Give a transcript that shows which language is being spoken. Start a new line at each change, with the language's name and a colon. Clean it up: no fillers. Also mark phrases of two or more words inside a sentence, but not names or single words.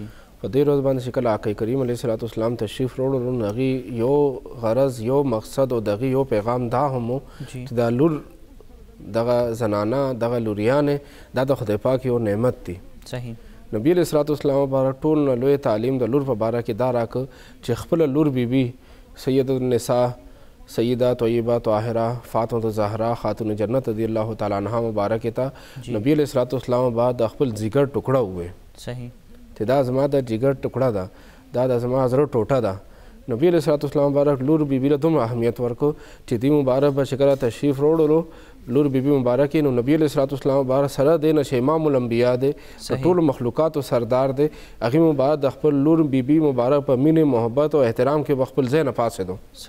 Pashto: په دې ورځ باندې چې کله آقا کریم
Arabic: علیه الصلاۃ والسلام
Pashto: تشریف راوړل نو هغې یو غرض یو مقصد او د هغې یو پیغام دا هم و چې دا لور دغه زنانه دغه لوریانې دا د خدای پاک یو نعمت دی. صحیح. نبی
Arabic: علیه الصلاۃ والسلام
Pashto: مبارک ټول نه لوی تعلیم د لور په باره کې دا راکړه چې خپله لور بیبي سید النساء سیدہ طیبہ طاہرہ فاطمہ زہرا خاتون جنت
Arabic: رضی اللہ تعالیٰ عنہ
Pashto: مبارک ته نبی
Arabic: علیه الصلاۃ والسلام
Pashto: بعد خپل ځیګر ټوکړه ووې. صحیح. چې دا زما د جګر ټوکړه ده دا د زما زړه ټوټه ده. نبی
Arabic: علیه الصلاۃ والسلام
Pashto: مبارک لور بیبي له دومره اهمیت ورکړو چې دې مبارک به چې کله تشریف راوړلو لور بیبي مبارک نو نبی
Arabic: علیه الصلاۃ والسلام
Pashto: مبارک سره دی نه چې امام الانبیا دی د ټولو مخلوقاتو سردار دی هغې مبارک د خپل لور بیبي مبارک په مینې محبت او احترام کې به خپل ځای نه پاڅېدو.